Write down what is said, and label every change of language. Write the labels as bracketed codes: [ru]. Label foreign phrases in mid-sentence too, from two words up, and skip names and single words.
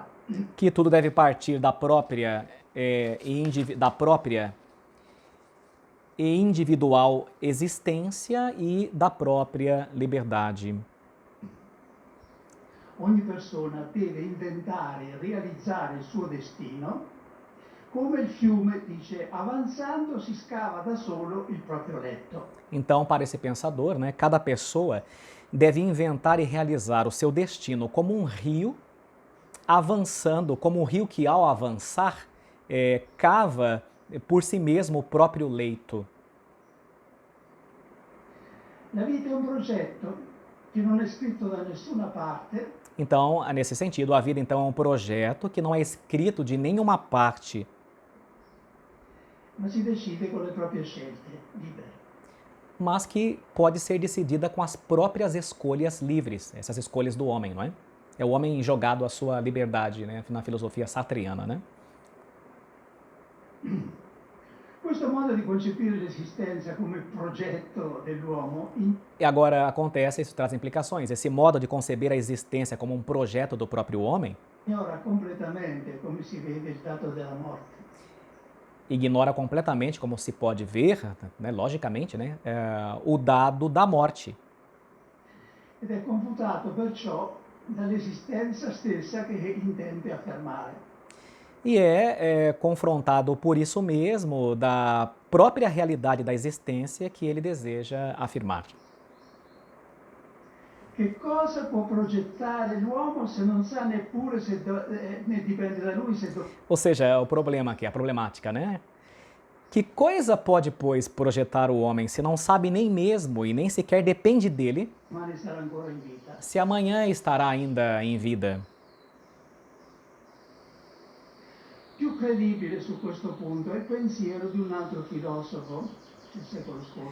[pt] que tudo deve partir da própria e individual existência e da própria liberdade. [it] Ogni persona deve inventare e realizzare il suo destino, come il fiume dice, avanzando si scava da solo il proprio letto. [pt] Então, para esse pensador, né, cada pessoa deve inventar e realizar o seu destino como um rio, avançando, como um rio que, ao avançar, cava por si mesmo o próprio leito. [it] La vita è un progetto che non è scritto da nessuna parte, [pt] Então, nesse sentido, a vida então é um projeto que não é escrito de nenhuma parte, [it] ma si decide con le proprie scelte libere. [pt] mas que pode ser decidida com as próprias escolhas livres, essas escolhas do homem, não é? É o homem jogado à sua liberdade, né, na filosofia sartreana, né? [it] Questo modo di concepire l'esistenza come progetto dell'uomo [pt] E agora acontece, isso traz implicações, esse modo de conceber a existência como um projeto do próprio homem [it] ignora completamente, come si vede, il dato della morte. [pt] ignora completamente, como se pode ver, né, logicamente, né, o dado da morte. [it] Ed è confutato perciò dall'esistenza stessa che intende affermare. [pt] E é confrontado por isso mesmo da própria realidade da existência que ele deseja afirmar. [it] Che cosa può progettare l'uomo se non sa neppure se ne dipende da lui se [pt] Ou seja, é o problema aqui, a problemática, né? Que coisa pode, pois, projetar o homem se não sabe nem mesmo e nem sequer depende dele, [it] domani sarà ancora in vita? [pt] se amanhã estará ainda em vida? [it] Più credibile su questo punto è il pensiero di un altro filosofo del secolo scorso,